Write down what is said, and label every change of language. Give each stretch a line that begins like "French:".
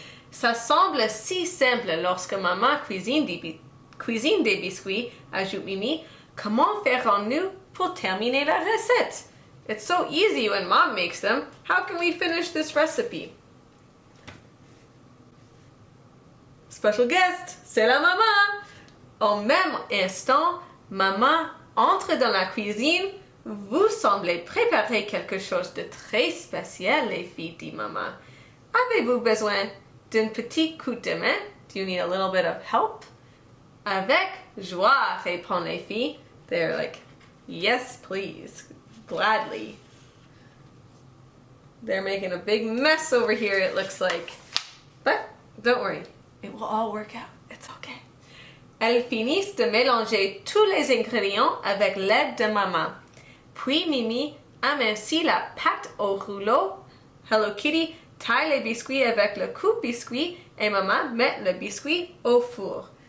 French: Ça semble si simple lorsque Maman cuisine des biscuits, ajoute Mimi. Comment ferons-nous pour terminer la recette?
English: It's so easy when Mom makes them. How can we finish this recipe? Special guest,
French: c'est la maman. Au même instant, Maman entre dans la cuisine. Vous semblez préparer quelque chose de très spécial, les filles, dit Maman. Avez-vous besoin d'un petit coup de main?
English: Do you need a little bit of help?
French: Avec joie, répondent les filles.
English: They're like, yes, please. Gladly. They're making a big mess over here, it looks like. But don't worry, it will all work out. It's okay.
French: Elles finissent de mélanger tous les ingrédients avec l'aide de Maman. Puis Mimi amincit la pâte au rouleau. Hello Kitty taille les biscuits avec le coupe-biscuit et Maman met le biscuit au four.